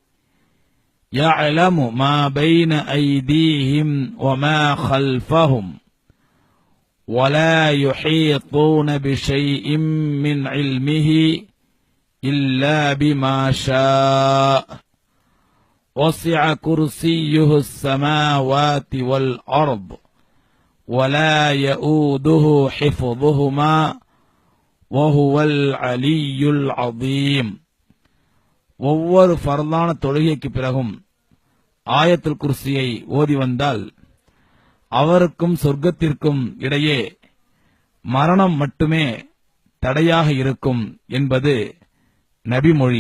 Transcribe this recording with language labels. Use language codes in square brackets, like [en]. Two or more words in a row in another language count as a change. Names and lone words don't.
[ar] يعلم ما بين أيديهم وما خلفهم ولا يحيطون بشيء من علمه إلا بما شاء وسع كرسيه السماوات والأرض ولا يؤوده حفظهما وهو العلي العظيم. [ta] ஒவ்வொரு ஃபர்லான தொழுகைக்கு பிறகும் ஆயத்துல் குர்சியை ஓதி வந்தால் அவருக்கும் சொர்க்கத்திற்கும் இடையே மரணம் மட்டுமே தடையாக இருக்கும் என்பது நபிமொழி.